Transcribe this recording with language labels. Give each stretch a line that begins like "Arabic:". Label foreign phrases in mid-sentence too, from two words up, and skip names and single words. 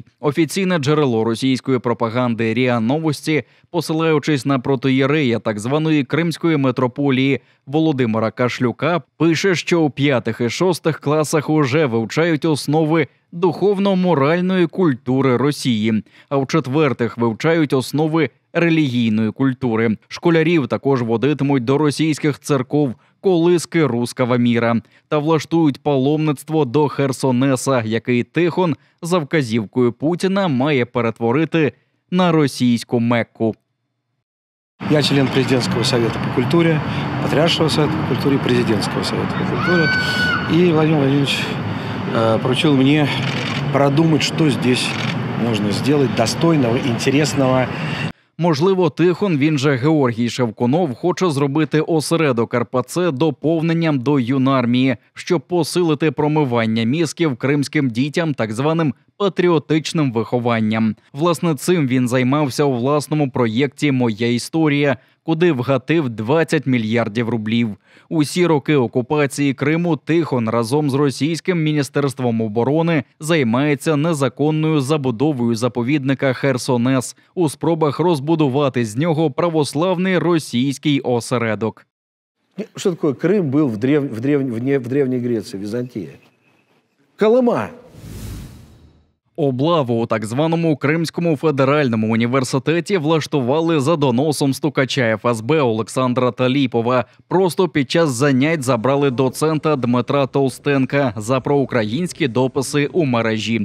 Ukrainian: Офіційне джерело російської пропаганди РІА Новості, посилаючись на протоєрея так званої Кримської митрополії Володимира Кашлюка, пише, що у 5 і 6 класах уже вивчають основи духовно-моральної культури Росії, а в 4 вивчають основи релігійної культури. Школярів також водитимуть до російських церков колиски
Russian: руского міра
Ukrainian: та влаштують паломництво до Херсонеса, який Тихон за вказівкою Путіна має перетворити на російську Мекку.
Russian: Я член президентского совета по культуре, патриаршего совета по культуре, президентского совета по культуре. И Владимир Владимирович поручил мне продумать, что здесь можно сделать достойного, интересного.
Ukrainian: Можливо, Тихон, він же Георгій Шевкунов, хоче зробити осередок РПЦ доповненням до юнармії, щоб посилити промивання мізків кримським дітям так званим патріотичним вихованням. Власне, цим він займався у власному проєкті «Моя історія», куди вгатив 20 мільярдів рублів. Усі роки окупації Криму Тихон разом з російським Міністерством оборони займається незаконною забудовою заповідника Херсонес у спробах розбудувати з нього православний російський осередок.
Russian: Что такое Крым был в Древней Греции, Византия? Колыма.
Ukrainian: Облаву у так званому Кримському федеральному університеті влаштували за доносом стукача ФСБ Олександра Таліпова. Просто під час занять забрали доцента Дмитра Толстенка за проукраїнські дописи у мережі.